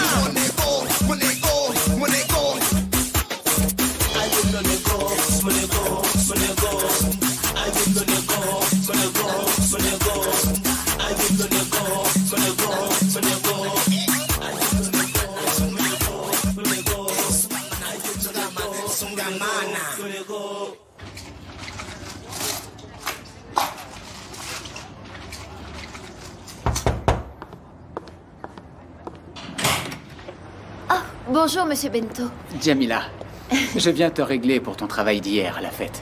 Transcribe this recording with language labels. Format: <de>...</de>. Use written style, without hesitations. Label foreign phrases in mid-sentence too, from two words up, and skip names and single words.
<pt>Meu nego, meu nego, meu nego. Ai, meu nego, meu nego, meu nego. Ai, meu nego, meu nego, meu nego. Ai, meu nego, meu nego, meu nego. Ai, meu nego, meu nego, meu nego. Ai, sungamana, meu nego.</pt> <fr>Bonjour, Monsieur Bento. Jamila, je viens te régler pour ton travail d'hier à la fête.</fr>